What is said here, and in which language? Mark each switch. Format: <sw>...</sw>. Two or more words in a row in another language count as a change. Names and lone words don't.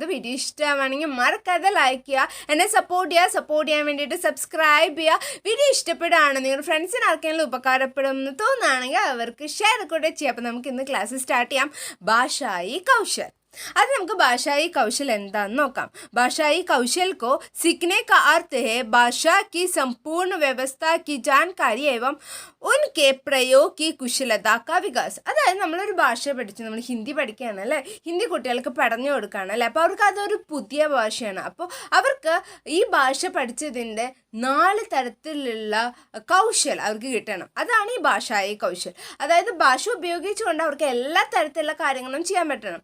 <ml>വീഡിയോ ഇഷ്ടമാണെങ്കിൽ മറക്കാതെ ലൈക്ക് ചെയ്യുക, എന്നെ സപ്പോർട്ട് ചെയ്യാൻ വേണ്ടിയിട്ട് സബ്സ്ക്രൈബ് ചെയ്യുക. വീഡിയോ ഇഷ്ടപ്പെടുകയാണ് നിങ്ങളുടെ ഫ്രണ്ട്സിന് ആർക്കെങ്കിലും ഉപകാരപ്പെടുമെന്ന് തോന്നുകയാണെങ്കിൽ അവർക്ക് ഷെയർ കൂടെ ചെയ്യാം. അപ്പോൾ നമുക്ക് ഇന്ന് ക്ലാസ് സ്റ്റാർട്ട് ചെയ്യാം.</ml> <hi>भाषाई कौशल.</hi> <ml>आज നമുക്ക്</ml> <hi>भाषाई कौशल</hi> <ml>എന്താന്ന് നോക്കാം.</ml> <hi>भाषाई कौशल को सीखने का अर्थ है भाषा की संपूर्ण व्यवस्था की जानकारी एवं उनके प्रयोग की कुशलता का विकास.</hi> <ml>അതായത് നമ്മളൊരു ഭാഷ പഠിച്ചു, നമ്മൾ ഹിന്ദി പഠിക്കുകയാണ് അല്ലേ, ഹിന്ദി കുട്ടികൾക്ക് പഠിച്ചു കൊടുക്കുകയാണ് അല്ലേ. അപ്പോൾ അവർക്ക് അതൊരു പുതിയ ഭാഷയാണ്. അപ്പോൾ അവർക്ക് ഈ ഭാഷ പഠിച്ചതിൻ്റെ 4 തരത്തിലുള്ള കൗശൽ അവർക്ക് കിട്ടണം. അതാണ് ഈ</ml> <hi>भाषाई कौशल.</hi> <ml>അതായത് ഭാഷ ഉപയോഗിച്ചുകൊണ്ട് അവർക്ക് എല്ലാ തരത്തിലുള്ള കാര്യങ്ങളും ചെയ്യാൻ പറ്റണം.</ml>